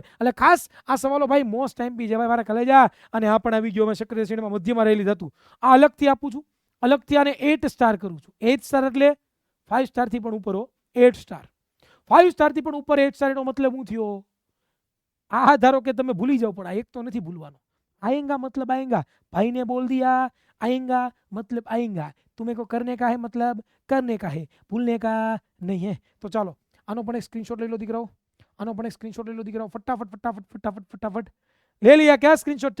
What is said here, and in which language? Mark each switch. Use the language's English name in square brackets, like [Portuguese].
[Gujarati] એટલે ખાસ આ સવાલો ભાઈ મોસ્ટ એમપી છે ભાઈ, મારા કલેજા. અને આ પણ આવી ગયો, મેં સક્રિય શ્રેણીમાં મધ્યમાં રહેલી ધાતુ, આ અલગથી આપું છું, અલગથી આને 8 સ્ટાર કરું છું. 8 સ્ટાર એટલે 5 સ્ટારથી પણ ઉપર, 8 સ્ટાર, 5 સ્ટારથી પણ ઉપર 8 સ્ટાર. એનો મતલબ શું થયો? આ ધારો કે તમે ભૂલી જાઓ, પણ આ એક તો નથી ભૂલવાનો. [Hindi] आएगा मतलब आएगा, भाई ने बोल दिया आएगा मतलब आएगा, तुम्हें को करने का है मतलब करने का है, भूलने का नहीं है. [Gujarati] तो ચાલો આનો પણ એક સ્ક્રીનશોટ લઈ લો દીકરાઓ, આનો પણ એક સ્ક્રીનશોટ લઈ લો દીકરાઓ, ફટાફટ [Hindi] ले लिया क्या स्क्रीनशॉट?